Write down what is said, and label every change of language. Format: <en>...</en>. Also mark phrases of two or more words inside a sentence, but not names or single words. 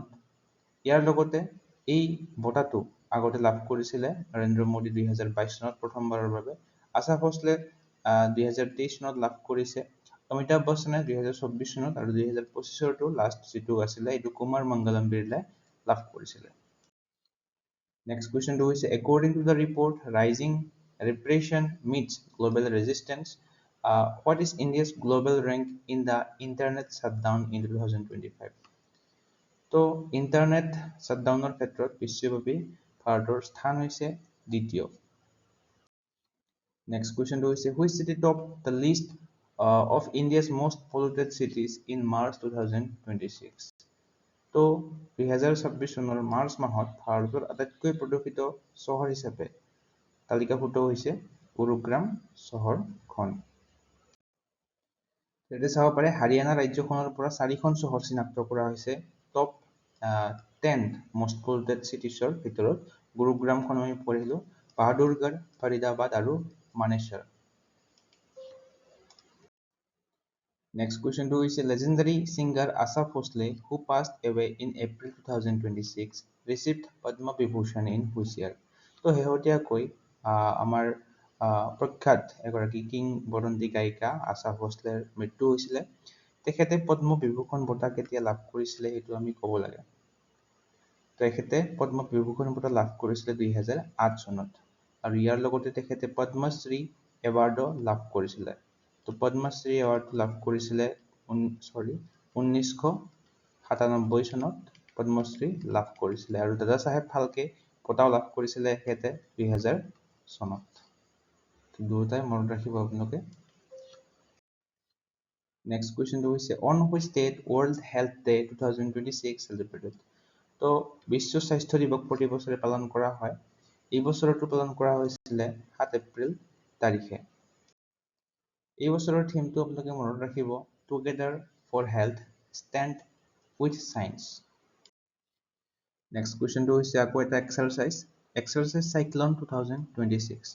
<as>ইয়াৰ লগতে এই বঁটাটো আগতে লাভ কৰিছিলে নৰেন্দ্ৰ মোদী 2022 চনত প্ৰথমবাৰৰ বাবে। আশা ভোছলে 2023 চনত লাভ কৰিছে। অমিতাভ বচ্চনে 2024 চনত আৰু 2025 লাষ্ট যিটো আছিলে এইটো কুমাৰ মংগলম বিৰলাই লাভ কৰিছিলে।</as> <en>next question হৈছে according to the report Rising Repression Meets Global Resistance, what is India's global rank in the internet shutdown in 2025?</en> <as>তো ইণ্টাৰনেট শ্বাটডাউনৰ ক্ষেত্ৰত বিশ্বব্যাপী ভাৰতৰ স্থান হৈছে দ্বিতীয়।</as> <en>next question হৈছে which city topped the list of India's most polluted cities in March 2026?</en> <as>তো 2026 চনৰ মাৰ্চ মাহত ভাৰতৰ আটাইতকৈ প্ৰদূষিত চহৰ হিচাপে তালিকাভুক্ত হৈছে গুৰুগ্ৰাম চহৰখন। এতিয়া চাব পাৰে হাৰিয়ানা ৰাজ্যখনৰ পৰা 4খন চহৰ চিনাক্ত কৰা হৈছে টপ 10</as> <en>most polluted cities-</en> <as>ৰ ভিতৰত। গুৰুগ্ৰামখন আমি পঢ়িলো, বাহাদুৰগড়, ফৰিদাবাদ আৰু মানেশ্বৰ।</as> <en>Next question to is legendary singer Asha Bhosle, who passed away in April 2026, received Padma Vibhushan in which year?</en> <as>তো শেহতীয়াকৈ আমাৰ প্ৰখ্যাত এগৰাকী কিংবদন্তি গায়িকা আশা ভোছলেৰ মৃত্যু হৈছিলে। তেখেতে পদ্ম বিভূষণ বঁটা কেতিয়া লাভ কৰিছিলে সেইটো আমি ক'ব লাগে। তেখেতে পদ্ম বিভূষণ বঁটা লাভ কৰিছিলে 2008 চনত আৰু ইয়াৰ লগতে তেখেতে পদ্মশ্ৰী এৱাৰ্ডো লাভ কৰিছিলে। তো পদ্মশ্ৰী এৱাৰ্ড লাভ কৰিছিলে 1997 চনত পদ্মশ্ৰী লাভ কৰিছিলে আৰু দাদা চাহেব ফাল্কে বঁটাও লাভ কৰিছিলে এখেতে 2000 চনত। তো দুয়োটাই মনত ৰাখিব আপোনালোকে।</as> <en>next question হৈছে on which date World Health Day 2026 celebrated?</en> <as>তো বিশ্ব স্বাস্থ্য দিৱস প্ৰতি বছৰে পালন কৰা হয়। এই বছৰটো পালন কৰা হৈছিলে 7 এপ্ৰিল তাৰিখে। এই বছৰৰ থিমটো আপোনালোকে মনত ৰাখিব</as> <en>together for health stand with science. next question</en> <as>হৈছে আকৌ এটা এক্সাৰচাইজ চাইক্লন 2026।</as>